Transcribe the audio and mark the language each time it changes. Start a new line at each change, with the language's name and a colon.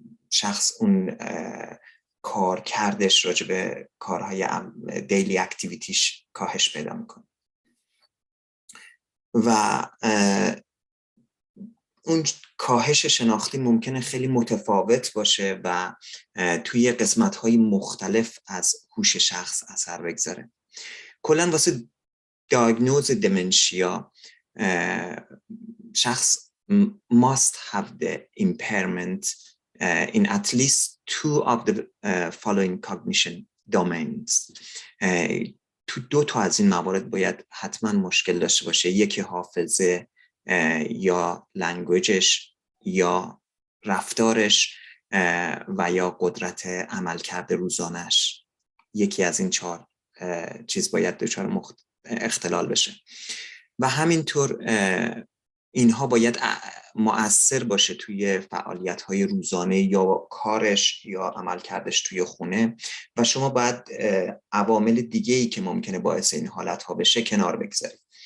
Persian: شخص اون کار کردش راجع به کارهای دیلی اکتیویتیش کاهش پیدا میکنه و اون کاهش شناختی ممکنه خیلی متفاوت باشه و توی قسمت‌های مختلف از هوش شخص اثر بگذاره. کلاً واسه دیاگنوز دمنشیا شخص
English: must have the impairment in at least two of the following cognition domains.
Persian: تو 2 تا از این موارد باید حتما مشکل داشته باشه. یکی حافظه یا لنگویجش یا رفتارش و یا قدرت عملکرد روزانش. یکی از این 4 چیز باید دچار اختلال بشه و همینطور اینها باید مؤثر باشه توی فعالیت‌های روزانه یا کارش یا عملکردش توی خونه و شما باید عوامل دیگه‌ای که ممکنه باعث این حالت‌ها بشه کنار بگذارید.